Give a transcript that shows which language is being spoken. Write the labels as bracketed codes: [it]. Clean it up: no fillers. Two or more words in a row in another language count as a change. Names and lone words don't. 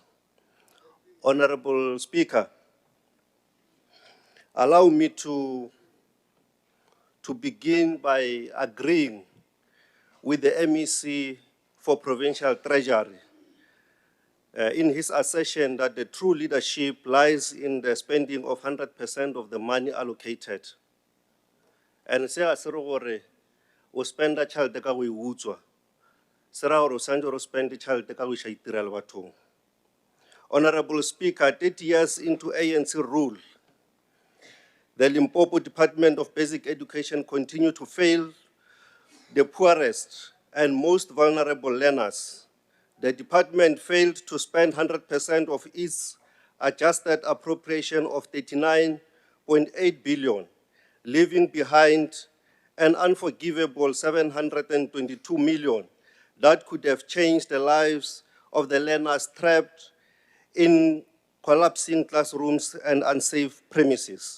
[en] Honorable Speaker, allow me to begin by agreeing with the MEC for Provincial Treasury in his assertion that the true leadership lies in the spending of 100% of the money allocated. [nso] And se a se re gore o spenda tšhelete ka go e utswa, se ra gore o santse o spend tšhelete ka go iša itirela bathong. [en] Honorable Speaker, 30 years into ANC rule, the Limpopo Department of Basic Education continue to fail the poorest and most vulnerable learners. The department failed to spend 100% of its adjusted appropriation of 39.8 billion, leaving behind an unforgivable 722 million that could have changed the lives of the learners trapped in collapsing classrooms and unsafe premises.